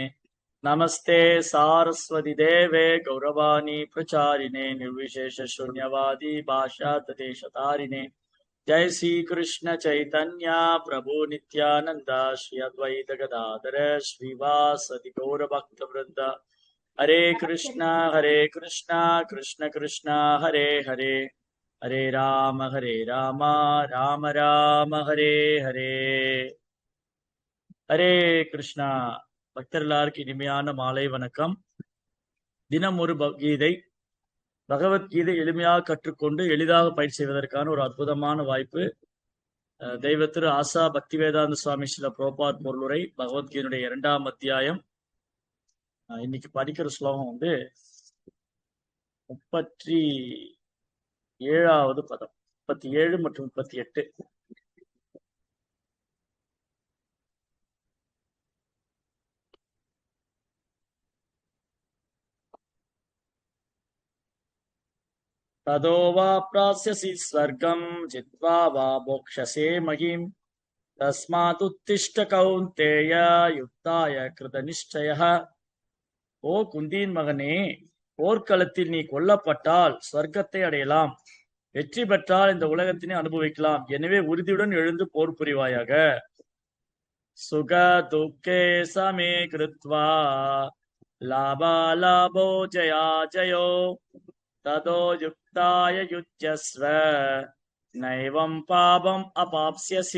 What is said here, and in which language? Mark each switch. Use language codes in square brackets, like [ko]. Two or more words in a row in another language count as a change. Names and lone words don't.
[sa] नमस्ते सारस्वती देवे गौरवाणी प्रचारिणे निर्विशेषशून्यवादी भाषातदेशतारिणे। जय श्री कृष्ण चैतन्य प्रभु नित्यानंद श्री अद्वैत गदाधर श्रीवासदि गौर भक्त वृंद। हरे कृष्णा कृष्ण कृष्णा हरे हरे, हरे राम राम राम हरे हरे। [ta] ஹரே கிருஷ்ணா. பக்தர்களாருக்கு இனிமையான மாலை வணக்கம். தினம் ஒரு கீதை, பகவத்கீதை எளிமையாக கற்றுக்கொண்டு எளிதாக பயிற்சி செய்வதற்கான ஒரு அற்புதமான வாய்ப்பு. தெய்வ திரு ஆசா பக்திவேதாந்த சுவாமி ஸ்ரீல பிரபுபாத் பொருளுரை பகவத்கீதையுடைய 2ஆம் அத்தியாயம். இன்னைக்கு படிக்கிற ஸ்லோகம் 37வது பதம், 37 மற்றும் 38. [sa] तदो वा प्राप्स्यसि स्वर्गं जित्वा वा मोक्षसे महीम् तस्मादुत्तिष्ठ कौन्तेय युक्ताय कृतनिश्चयः. [ta] ஓ குந்தியின் மகனே, போர்க்களத்தில் நீ கொல்லப்பட்டால் ஸ்வர்க்கத்தை அடையலாம், வெற்றி பெற்றால் இந்த உலகத்தினை அனுபவிக்கலாம். எனவே உறுதியுடன் எழுந்து போர் புரிவாயாக. [sa] सुख दुक्खे समे कृत्वा लाभा लाभो जया जयो ततो युक्ताय युज्यस्व नैवं पापं अपाप्स्यसि.